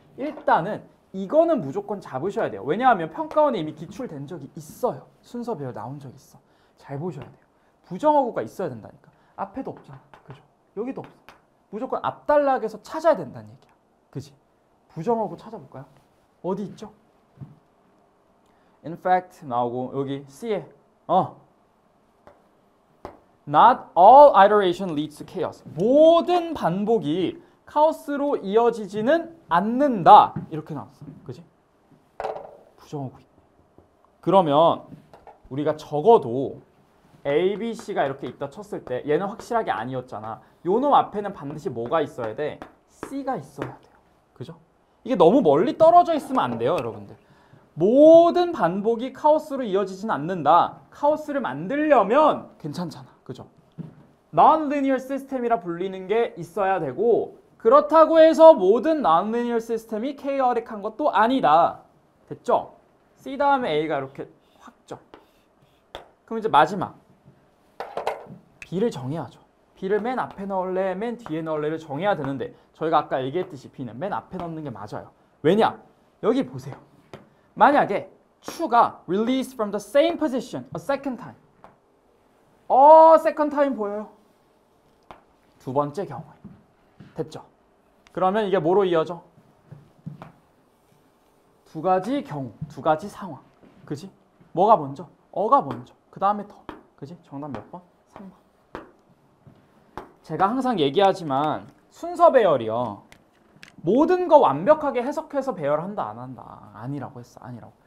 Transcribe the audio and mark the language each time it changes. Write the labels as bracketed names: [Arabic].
[Korean] 일단은 이거는 무조건 잡으셔야 돼요. 왜냐하면 평가원에 이미 기출된 적이 있어요. 순서 배열 나온 적이 있어. 잘 보셔야 돼요. 부정어구가 있어야 된다니까. 앞에도 없잖아. 그죠? 여기도 없어. 무조건 앞단락에서 찾아야 된다는 얘기야. 그지? 부정어구 찾아볼까요? 어디 있죠? [English] In fact [Korean] 나오고 여기 C에 [English] Not all iteration leads to chaos. [Korean] 모든 반복이 카오스로 이어지지는 않는다. 이렇게 나왔어. 그지? 부정어구. 그러면 우리가 적어도 A, B, C가 이렇게 있다 쳤을 때 얘는 확실하게 아니었잖아. 요 놈 앞에는 반드시 뭐가 있어야 돼? C가 있어야 돼요. 그죠? 이게 너무 멀리 떨어져 있으면 안 돼요, 여러분들. 모든 반복이 카오스로 이어지진 않는다. 카오스를 만들려면 괜찮잖아. 그죠? Non-linear system이라 불리는 게 있어야 되고 그렇다고 해서 모든 non-linear system이 chaotic한 것도 아니다. 됐죠? C 다음에 A가 이렇게 확정. 그럼 이제 마지막 B를 정해야죠. B를 맨 앞에 넣을래, 맨 뒤에 넣을래를 정해야 되는데 저희가 아까 얘기했듯이 B는 맨 앞에 넣는 게 맞아요. 왜냐? 여기 보세요. 만약에 추가 [English] released from the same position a second time. second time [Korean] 보여요? 두 번째 경우에. 됐죠? 그러면 이게 뭐로 이어져? 두 가지 경우, 두 가지 상황. 그지? 뭐가 먼저? 어가 먼저. 그 다음에 더. 그지? 정답 몇 번? 3번. 제가 항상 얘기하지만 순서 배열이요. 모든 거 완벽하게 해석해서 배열한다 안 한다. 아니라고 했어. 아니라고.